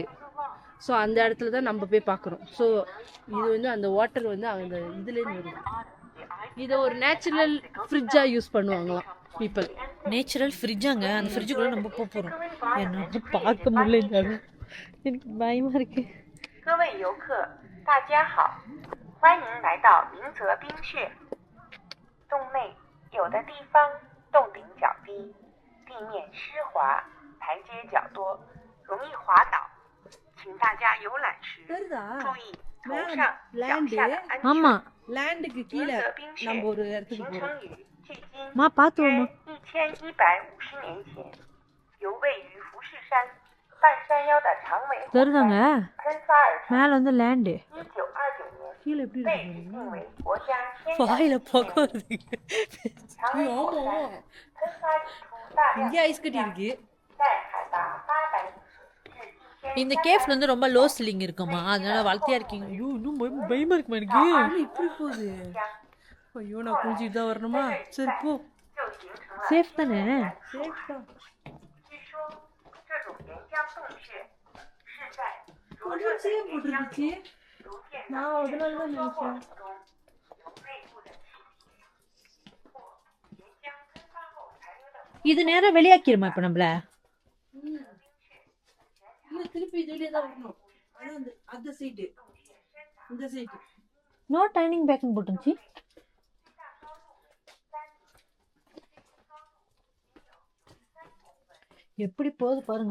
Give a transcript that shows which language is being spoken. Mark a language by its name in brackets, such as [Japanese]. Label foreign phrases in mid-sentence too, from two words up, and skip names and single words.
[Tamil] ஸோ அந்த இடத்துல தான் நம்ம போய் பார்க்குறோம். ஸோ இது வந்து அந்த வாட்டர் வந்து அந்த இதுலேருந்து வருது. இதை ஒரு [English] natural fridgeஆக [Tamil] யூஸ் பண்ணுவாங்களாம் பீப்புள். [English] natural fridgeாங்க. [Tamil] அந்த ஃப்ரிட்ஜுக்குள்ளே நம்ம போகிறோம். என்ன பார்க்க முடியல, இந்த இடம் எனக்கு பயமா இருக்கு. [Chinese] 各位游客，大家好，欢迎来到明泽冰穴。洞内有的地方洞顶较低，地面湿滑，台阶较多，容易滑倒，请大家游览时注意头上、脚下的安全。 [Tamil] ஆமா, லேண்டுக்கு [Chinese] 明 [Tamil] கீழே [Chinese] 泽冰穴 [Tamil] நம்ம ஒரு இடத்துக்கு [Chinese] 形 [Tamil] போகிறோம். [Chinese] 成于距今 [Tamil] மா பார்த்து [Chinese] 约 [Tamil] வாமா. [Chinese] 1150 年前，由位于福士山半山腰的长尾火 [Tamil] தெரியுதாங்க, [Chinese] 山喷发而成。 [Tamil] மேலே வந்து லேண்டு. [Chinese] 1929年 [Tamil] கீழே எப்படி [Chinese] 被 [Tamil] இருக்கு? [Chinese] 指定为国家天然 [Tamil] வாயில [Chinese] 纪 [Tamil] புகை [Chinese] 念。 [Tamil] வருது. [Chinese] 长尾火山喷发引出大量 [Tamil] இங்கே ஐஸ் கட்டி இருக்கு. [Chinese] 在海拔800米至1000 [Tamil] இந்த கேஃப்ல வந்து ரொம்ப [English] low chilling [Tamil] இருக்குமா, அதனால வளர்த்தியா இருக்கீங்க. ஐயோ இன்னும் பயமா இருக்குமா எனக்கு. ஆனால் இப்படி போகுது. ஐயோ, நான் குளிச்சுட்டு தான் வரணுமா? சரி போ. [Chinese] 就形成了 [Tamil] சேஃப் தானே? சேஃப் தான். [Chinese] 据说这种岩浆洞穴是在灼热的 [Tamil] கொஞ்சம் சேஃப் [Chinese] 岩浆 [Tamil] போட்டுருந்துச்சு. [Chinese] 逐渐 [Tamil] நான் அதனால தான் [Chinese] 缩破 [Tamil] நினைச்சேன். [Chinese] 中有内部的气体或岩浆喷发后残留的 [Tamil] இது நேரம் வெளியாக்கிருமா இப்ப நம்மள? இல்லை, திருப்பி இதுலேயே தான் வரணும். அதான் அந்த சைடு, இந்த சைடு. [English] no dining bagனு [Tamil] போட்டுருந்துச்சு. எப்படி போகுது பாருங்க.